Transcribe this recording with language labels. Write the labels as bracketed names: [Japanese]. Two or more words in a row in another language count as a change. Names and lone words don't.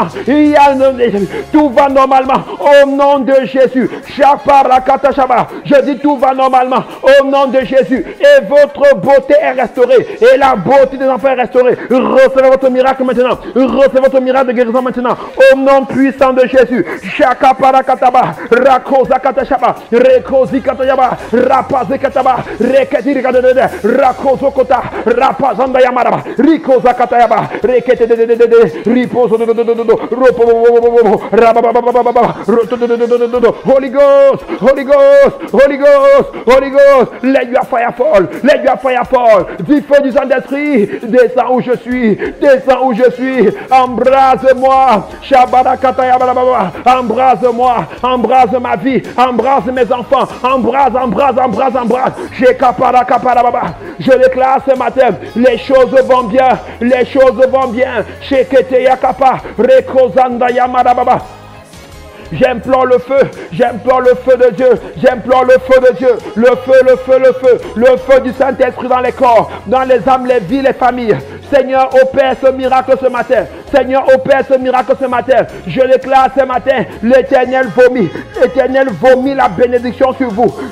[French] Tout va normalement au nom de Jésus. Je dis tout va normalement au nom de Jésus. Et votre beauté est restaurée. Et la beauté des enfants est restaurée. Recevez votre miracle maintenant. Recevez votre miracle de guérison maintenant. Au nom puissant de Jésus. Shakaparakataba. Rakozakatashaba. Rekozikatayaba. Rapazekataba. Reketirikadede. Rakozokota. Rapazandayamaraba. Rikozakatayaba. Reketedede. Ripozo. [English] Holy Ghost. Let your fire fall. [French] Du feu du Saint-Esprit. Descends où je suis. Embrase-moi. Embrase-moi. Embrase ma vie. Embrase mes enfants. Embrase. Je déclare ce matin, les choses vont bien, les choses vont bien. Shekete yakapa, rekozanda yamarababa. J'implore le feu de Dieu, j'implore le feu de Dieu, le feu du Saint-Esprit dans les corps, dans les âmes, les vies, les familles. Seigneur, opère ce miracle ce matin. Seigneur, opère ce miracle ce matin. Je déclare ce matin, l'Éternel vomit la bénédiction sur vous.